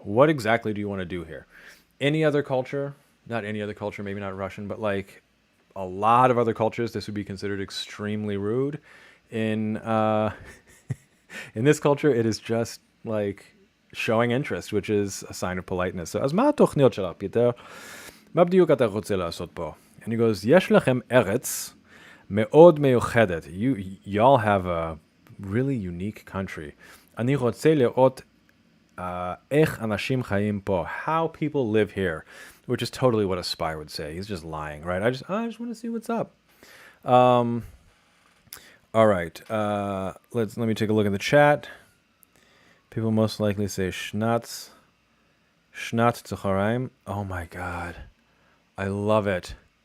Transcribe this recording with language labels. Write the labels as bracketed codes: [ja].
[en] What exactly do you want to do here? Any other culture, not any other culture, maybe not Russian, but like a lot of other cultures, this would be considered extremely rude. In this culture, it is just like showing interest, which is a sign of politeness. [he] So, az ma tochniot shelcha, Peter? מה בדיוק אתה רוצה לעשות פה? [en] And he goes, [he] יש לכם ארץ מאוד מיוחדת. [en] Y'all have a really unique country. [he] אני רוצה לראות איך אנשים חיים פה. [en] How people live here. Which is totally what a spy would say. He's just lying, right? I just want to see what's up. All right. Let me take a look at the chat. People most likely say [he] Shnatz Tzacharaim. [en] Oh my God. I love it.